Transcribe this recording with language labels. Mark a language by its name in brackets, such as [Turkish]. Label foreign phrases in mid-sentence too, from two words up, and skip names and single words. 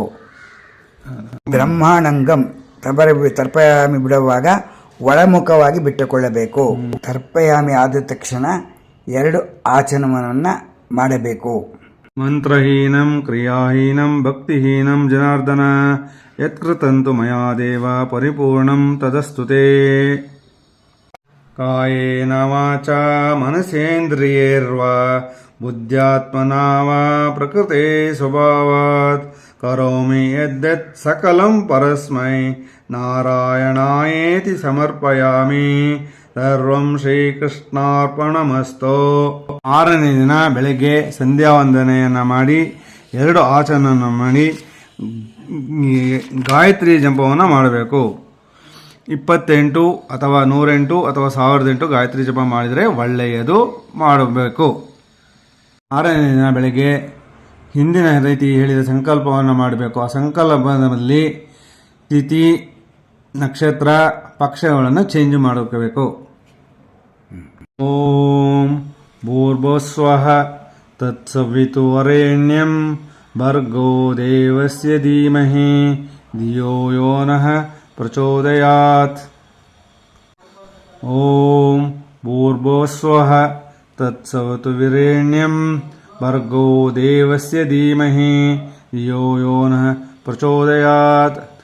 [Sanskrit] ಬ್ರಹ್ಮಾಣಂಗಂ ತರ್ಪಯಾಮಿ [Kannada] ಬಿಡುವಾಗ ಒಳಮುಖವಾಗಿ ಬಿಟ್ಟುಕೊಳ್ಳಬೇಕು. ತರ್ಪಯಾಮಿ ಆದ ತಕ್ಷಣ 2 ಆಚರಣೆಯನ್ನು ಮಾಡಬೇಕು. [Sanskrit] ಮಂತ್ರಹೀನಂ ಕ್ರಿಯಾಹೀನಂ ಭಕ್ತಿಹೀನಂ ಜನಾರ್ದನ ಯತ್ಕೃತಂತು ಮಯಾ ದೇವ ಪರಿಪೂರ್ಣಂ ತದಸ್ತುತೇ. ಕಾಯೇನ ವಾಚಾ ಮನಸೇಂದ್ರಿಯೈರ್ವಾ ಬುದ್ಧ್ಯಾತ್ಮನಾ ವಾ ಪ್ರಕೃತೆ ಸ್ವಭಾವಾತ್ ಕರೋಮಿ ಯದ್ಯತ್ ಸಕಲಂ ಪರಸ್ಮೈ ನಾರಾಯಣಾಯೇತಿ ಸಮರ್ಪಯಾಮಿ. ಸರ್ವಂ ಶ್ರೀಕೃಷ್ಣಾರ್ಪಣಮಸ್ತೋ. [Kannada] 6ನೇ ದಿನ ಬೆಳಗ್ಗೆ ಸಂಧ್ಯಾ ವಂದನೆಯನ್ನು ಮಾಡಿ 2 ಆಚರಣೆಯನ್ನು ಮಾಡಿ ಗಾಯತ್ರಿ ಜಪವನ್ನು ಮಾಡಬೇಕು. 28 ಅಥವಾ 108 ಅಥವಾ 1008 ಗಾಯತ್ರಿ ಜಪ ಮಾಡಿದರೆ ಒಳ್ಳೆಯದು ಮಾಡಬೇಕು. 6ನೇ ದಿನ ಬೆಳಗ್ಗೆ ಹಿಂದಿನ ರೀತಿ ಹೇಳಿದ ಸಂಕಲ್ಪವನ್ನು ಮಾಡಬೇಕು. ಆ ಸಂಕಲ್ಪದಲ್ಲಿ ತಿಥಿ, ನಕ್ಷತ್ರ, ಪಕ್ಷಗಳನ್ನು ಚೇಂಜ್ ಮಾಡಬೇಕು. [Sanskrit] ಓಂ ಭೂರ್ಭುವಸ್ವಃ ತತ್ಸವಿತುರ್ವರೆಣ್ಯಂ ಭರ್ಗೋ ದೇವಸ್ಯ ಧೀಮಹಿ ಧಿಯೋ ಯೋ ನಃ ಪ್ರಚೋದಯಾತ್. ಓಂ ಭೂರ್ಭುವಸ್ವಃ ತತ್ಸವಿತುರ್ವರೆಣ್ಯಂ ಭರ್ಗೋ ದೇವಸ್ಯ ಧೀಮಹಿ ಧಿಯೋ ಯೋ ನಃ ಪ್ರಚೋದಯಾತ್.